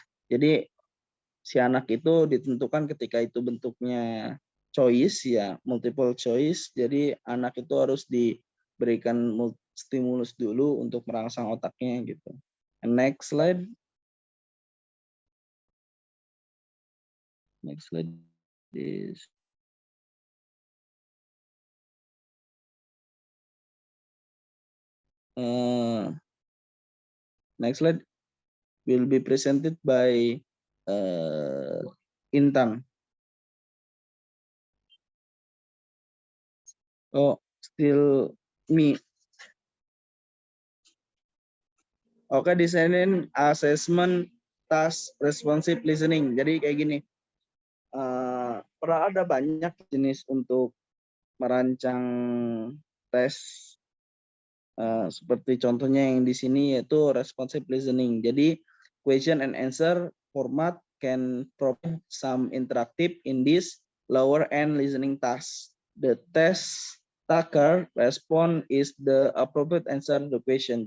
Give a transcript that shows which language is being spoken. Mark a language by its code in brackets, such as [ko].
[id] Jadi si anak itu ditentukan ketika itu bentuknya choice ya, [en] multiple choice. [id] Jadi anak itu harus diberikan stimulus dulu untuk merangsang otaknya gitu. [en] And next slide. Next slide is next slide will be presented by Intan. Oh, still me. [id] Oke, desainin [en] assessment task responsive listening. [id] Jadi kayak gini. Pernah ada banyak jenis untuk merancang tes, seperti contohnya yang di sini yaitu responsive listening. Jadi [en] question and answer format can provide some interactive in this lower end listening task. The test taker respond is the appropriate answer to the question.